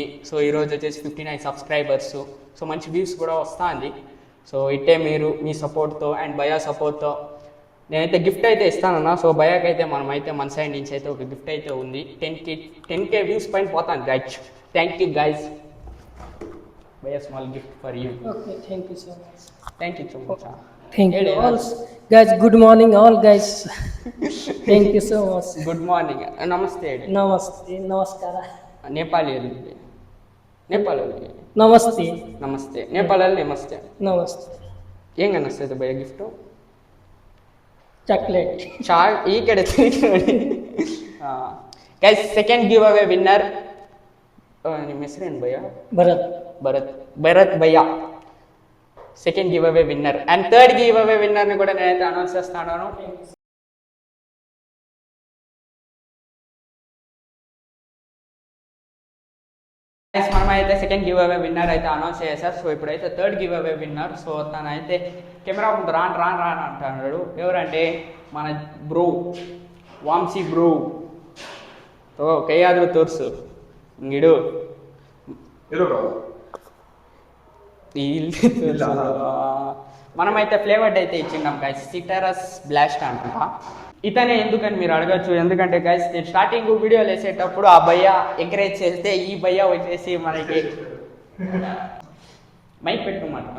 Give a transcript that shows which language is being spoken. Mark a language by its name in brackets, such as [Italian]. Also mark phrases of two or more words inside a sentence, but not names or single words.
[Telugu] సో ఈరోజు వచ్చేసి 59 సబ్స్క్రైబర్స్. సో మంచి వ్యూస్ కూడా వస్తుంది. సో ఇట్టే మీరు మీ సపోర్ట్తో అండ్ భయా సపోర్ట్తో నేనైతే గిఫ్ట్ అయితే ఇస్తానన్నా. సో భయాకి అయితే మనమైతే మన సైడ్ నుంచి అయితే ఒక గిఫ్ట్ అయితే ఉంది. 10K వ్యూస్ పైన పోతాను గైస్. [English] thank you guys. భయా small gift for you. Okay, thank you so much. thank you so much. Thank you all guys. Good morning all guys. Thank you so much. good morning. [Kannada] ನಮಸ್ತೆ ಹೇಳಿ. [Nepali] नमस्ते, नमस्कार. [Kannada] ನೇಪಾಳಿಯಲ್ಲಿ ನೇಪಾಳಲ್ಲಿ Namaste. ನಮಸ್ತೆ. ನೇಪಾಳಲ್ಲಿ ನಮಸ್ತೆ. Namaste. ಹೆಂಗೆ ಅನ್ನಿಸ್ತೈತೆ ಭಯ ಗಿಫ್ಟು? Chocolate. ಈ ಕಡೆ ನೋಡಿ. ಗೈಸ್, [English] second give away winner. [Kannada] ನಿಮ್ಮ ಹೆಸರೇನು ಭಯ್ಯ? ಭರತ್ ಭಯ್ಯ [English] second give away winner. [Telugu] అండ్ [English] third give away winner [Telugu] కూడా నేనైతే అనౌన్స్ చేస్తాను. మనమైతే [English] second give away winner [Telugu] అయితే అనౌన్స్ చేశారు. సో ఇప్పుడైతే [English] third give away winner. [Telugu] సో తనైతే కెమెరా ముందు రాను అంటున్నాడు. ఎవరంటే మన బ్రో, వాంసీ బ్రో. [Kannada] ಕೈಯಾದರೂ ತೋರಿಸು ಗಿಡು ಇಲ್ಲಿ [Telugu] మనమైతే ఫ్లేవర్డ్ అయితే ఇచ్చిన్నాం గైస్, [English] citrus blast [Telugu] అంట. ఇతనే ఎందుకని మీరు అడగచ్చు, ఎందుకంటే గైస్ నేను స్టార్టింగ్ వీడియోలు వేసేటప్పుడు ఆ భయ్య ఎంకరేజ్ చేస్తే ఈ భయ్య వచ్చేసి మనకి మైక్ పెట్టుకోమంటున్నాం.